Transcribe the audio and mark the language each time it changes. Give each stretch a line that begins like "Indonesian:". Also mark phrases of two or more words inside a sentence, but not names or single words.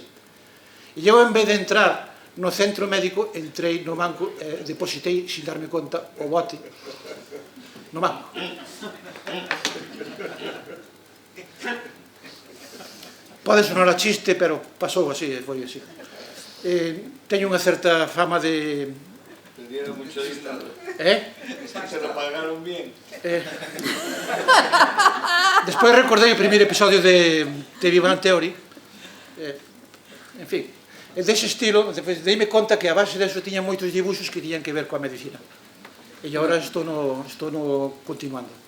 Galician: E eu, en vez de entrar no centro médico, entrei no banco e depositei, sin darme conta, o bote no banco. Pode sonar a chiste, pero pasou así, foi así. Teño unha certa fama de...
Spanish: Te dieron mucho dinero. Se lo pagaron bien.
Galician: Despois recordei o primeiro episodio de Big Bang Theory. En fin, dese estilo, deime conta que a base deso tiña moitos dibuixos que tiñan que ver coa medicina. E agora estou continuando.